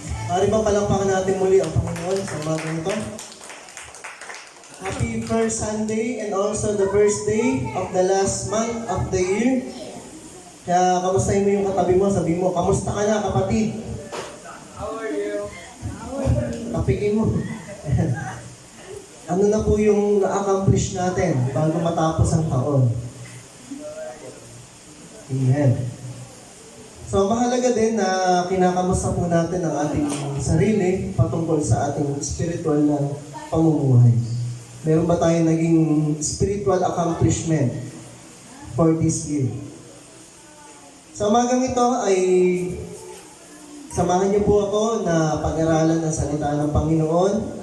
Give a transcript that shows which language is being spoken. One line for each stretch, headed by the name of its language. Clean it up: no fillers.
Filipino: Maaari ba palampakan natin muli ang Panginoon sa umaga ito?
English: Happy first Sunday and also the first day of the last month of the year.
Filipino: Kaya kamustahin mo yung katabi mo, sabi mo, kamusta ka na kapatid?
English: How are you?
Filipino: Tapikin mo. Ano na po yung na-accomplish natin bago matapos ang taon? Amen. So, mahalaga din na kinakamusta po natin ang ating sarili patungkol sa ating spiritual na pamumuhay. Meron ba tayong naging spiritual accomplishment
English: for this year?
Filipino: Sa umagang ito ay samahan niyo po ako na pag-aralan ng salita ng Panginoon.